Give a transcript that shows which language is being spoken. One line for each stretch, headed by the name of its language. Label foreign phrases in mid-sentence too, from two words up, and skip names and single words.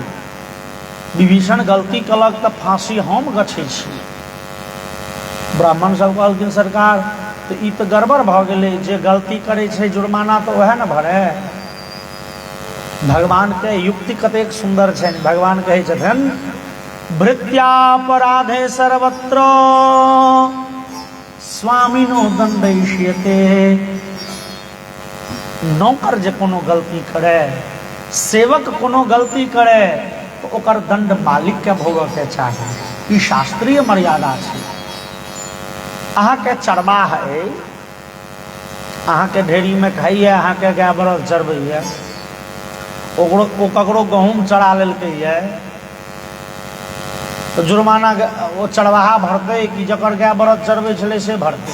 Maithili: विभीषण गलती कलक तऽ फांसी हम गछै छी। ब्राह्मण सब कहलखिन सरकार तऽ ई तऽ गड़बड़ भऽ गेलै, जे गलती करै छै जुर्माना तऽ वएह न भरे। भगवान के युक्ति कतेक सुंदर छनि। भगवान कहै छथिन
Sanskrit: भृत्यापराधे सर्वत्र स्वामिनो दंडयिष्यते।
Maithili: नौकर जे कोनो गलती करे, सेवक कोनो गलती करे तो ओकर दंड मालिक के भोगऽ के चाही। ई शास्त्रीय मर्यादा छै। अहाँ के चरवाह है, अहाँ के ढेरी में खाइए, अहाँ के गाय बरद चरबैए, ओकरो ओ ककरो गहूँम चरा लेलकै ये तो जुर्माना वो चरवाहा भरतै कि जकर गाय बरद चरबै छलै से भरतै।